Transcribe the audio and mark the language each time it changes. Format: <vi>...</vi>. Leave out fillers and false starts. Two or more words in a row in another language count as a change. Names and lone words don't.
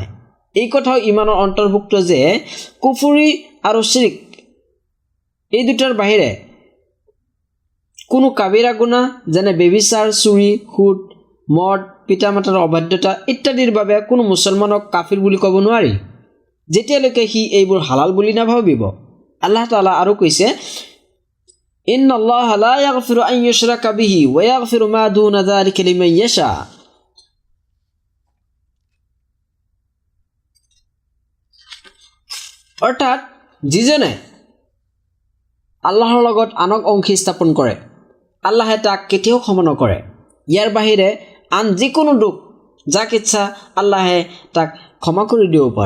<as>এই কথাও ইমানৰ অন্তৰ্ভুক্ত যে কুফুৰি আৰু শিৰক এই দুটাৰ বাহিৰে কোনো কাবিৰা গুনাহ যেনে বেবিচাৰ, চুৰি, সুদ, মদ, পিতামাতাৰ অবাধ্যতা ইত্যাদিৰ বাবে কোনো মুছলমানক কাফিৰ বুলি ক'ব নোৱাৰি যেতিয়ালৈকে সি এইবোৰ হালাল বুলি নাভাবিব। আল্লাহ তাআলা আৰু কৈছে,</as> <ar>إن الله لا يغفر أن يشرك به ويغفر ما دون ذلك لمن يشاء.</ar> <as>অৰ্থাৎ যিজনে আল্লাহৰ লগত আনক অংশী স্থাপন কৰে আল্লাহে তাক কেতিয়াও ক্ষমা নকৰে। ইয়াৰ বাহিৰে আন যিকোনো দোষ যাক ইচ্ছা আল্লাহে তাক ক্ষমা কৰি দিব পাৰে।</as>